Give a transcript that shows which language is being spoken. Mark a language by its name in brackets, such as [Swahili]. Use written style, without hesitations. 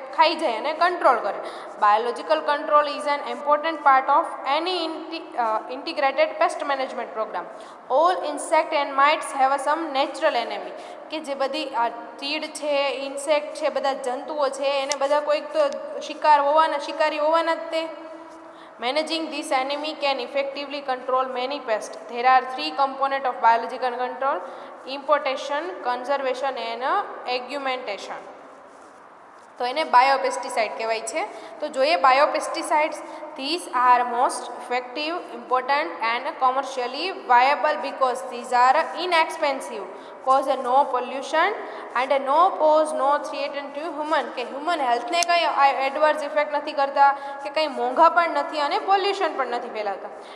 [Gujarati] ખાઈ જાય અને કંટ્રોલ કરે. [English] Biological control is an important part of any integrated pest management programme. All insect and mites have a some natural enemy. [Gujarati] કે જે બધી આ તીડ છે, ઇન્સેક્ટ છે, બધા જંતુઓ છે એને બધા કોઈક તો શિકારી હોવાના જ તે. [English] Managing this enemy can effectively control many pests. There are 3 components of biological control: importation, conservation and augmentation. [Gujarati] તો એને બાયોપેસ્ટિસાઇડ કહેવાય છે. તો જોઈએ બાયોપેસ્ટિસાઇડ્સ. [English] These are most effective, important and commercially viable because these are inexpensive, cause no pollution and no pose no threat to human. [Gujarati] કે human હેલ્થને કંઈ adverse effect નથી કરતા કે કંઈ મોંઘા પણ નથી અને પોલ્યુશન પણ નથી ફેલાવતા.